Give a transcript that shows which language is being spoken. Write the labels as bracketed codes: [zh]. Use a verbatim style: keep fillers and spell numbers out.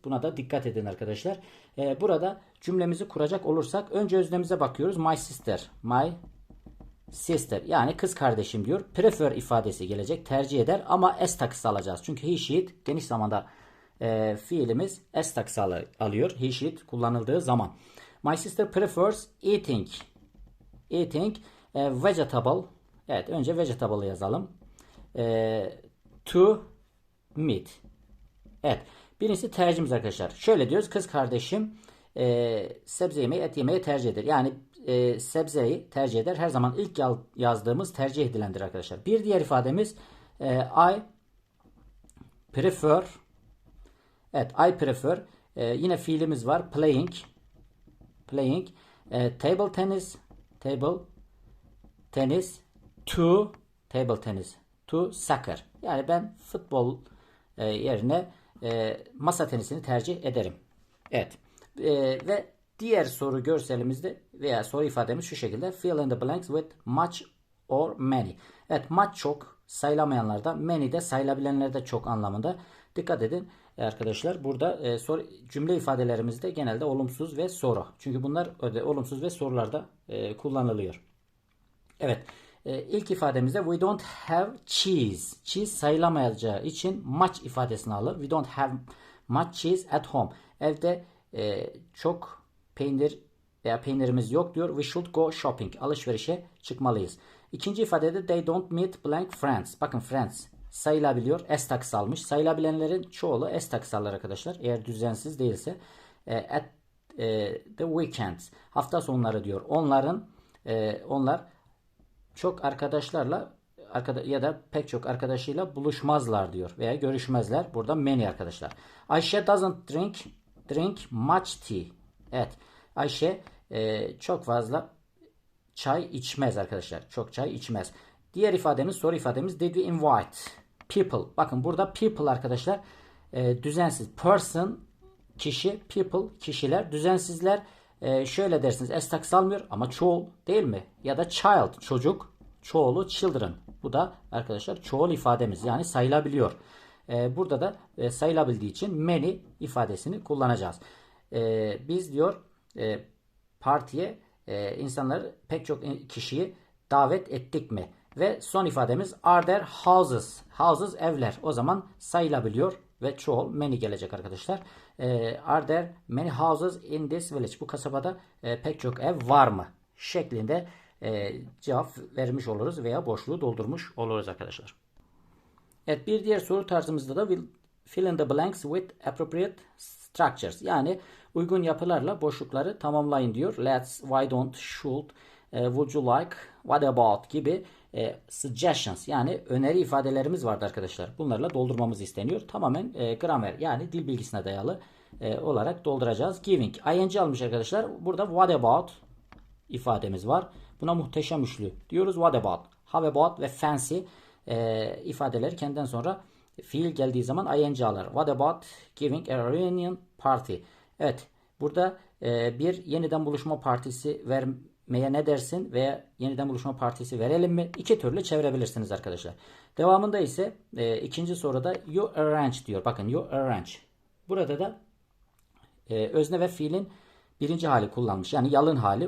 [tr] Buna da dikkat edin arkadaşlar. E, burada cümlemizi kuracak olursak önce öznemize bakıyoruz. [en] My sister. [tr] My sister yani kız kardeşim diyor. Prefer ifadesi gelecek. Tercih eder ama s takısı alacağız. Çünkü he she it geniş zamanda e, fiilimiz s takısı al- alıyor. He she it kullanıldığı zaman. [en] My sister prefers eating. Eating e, vegetable. [tr] Evet önce vegetable yazalım. E, [en] to meat. [tr] Evet. Birincisi tercihimiz arkadaşlar. Şöyle diyoruz. Kız kardeşim e, sebze yemeği et yemeği tercih eder. Yani e, sebzeyi tercih eder. Her zaman ilk yal- yazdığımız tercih edilendir arkadaşlar. Bir diğer ifademiz e, [en] I prefer. [tr] Evet [en] I prefer. [tr] E, yine fiilimiz var. Playing. Playing. [en] E, table tennis. Table tenis to table tennis to soccer. [tr] Yani ben futbol e, yerine e, masa tenisini tercih ederim. Evet. E, ve diğer soru görselimizde veya soru ifademiz şu şekilde. [en] Fill in the blanks with much or many. [tr] Evet much çok sayılamayanlarda many de sayılabilenlerde çok anlamında. Dikkat edin arkadaşlar burada e, soru, cümle ifadelerimizde genelde olumsuz ve soru. Çünkü bunlar öde- olumsuz ve sorularda e, kullanılıyor. Evet. [en] E, [tr] ilk ifademizde [en] we don't have cheese. [tr] Cheese sayılamayacağı için much ifadesini alır. [en] We don't have much cheese at home. [tr] Evde e, çok peynir veya peynirimiz yok diyor. [en] We should go shopping. [tr] Alışverişe çıkmalıyız. İkinci ifadede [en] they don't meet blank friends. [tr] Bakın friends sayılabiliyor. Es taksalmış. Sayılabilenlerin çoğulu es taksallar arkadaşlar. Eğer düzensiz değilse. E, at e, the weekends. Hafta sonları diyor. Onların e, onlar çok arkadaşlarla arkada- ya da pek çok arkadaşıyla buluşmazlar diyor veya görüşmezler. Burada many arkadaşlar. [en] Ayşe doesn't drink drink much tea. [tr] Evet. Ayşe e, çok fazla çay içmez arkadaşlar. Çok çay içmez. Diğer ifademiz soru ifademiz [en] did we invite people. [tr] Bakın burada people arkadaşlar e, düzensiz. Person kişi, people kişiler, düzensizler e, şöyle dersiniz es taksalmıyor ama çoğul değil mi? Ya da child çocuk, çoğulu children. Bu da arkadaşlar çoğul ifademiz yani sayılabiliyor. E, burada da e, sayılabildiği için many ifadesini kullanacağız. E, biz diyor e, partiye e, insanları pek çok in- kişiyi davet ettik mi? Ve son ifademiz [en] are there houses? [tr] Houses evler. O zaman sayılabiliyor ve çoğul many gelecek arkadaşlar. [en] E, are there many houses in this village? [tr] Bu kasabada e, pek çok ev var mı? Şeklinde e, cevap vermiş oluruz veya boşluğu doldurmuş oluruz arkadaşlar. Evet bir diğer soru tarzımızda da [en] will fill in the blanks with appropriate structures. [tr] Yani uygun yapılarla boşlukları tamamlayın diyor. Let's, why don't, should, e, [en] would you like, what about [tr] gibi e, suggestions yani öneri ifadelerimiz vardı arkadaşlar. Bunlarla doldurmamız isteniyor. Tamamen e, gramer yani dil bilgisine dayalı e, olarak dolduracağız. Giving, ing almış arkadaşlar. Burada what about ifademiz var. Buna muhteşem üçlü diyoruz. [en] What about, how about [tr] ve fancy e, ifadeleri kendinden sonra fiil geldiği zaman ing alır. [en] What about giving a reunion party? [tr] Evet. Burada e, bir yeniden buluşma partisi vermeye ne dersin veya yeniden buluşma partisi verelim mi? İki türlü çevirebilirsiniz arkadaşlar. Devamında ise e, ikinci soruda [en] you arrange [tr] diyor. Bakın you arrange. Burada da e, özne ve fiilin birinci hali kullanmış. Yani yalın hali.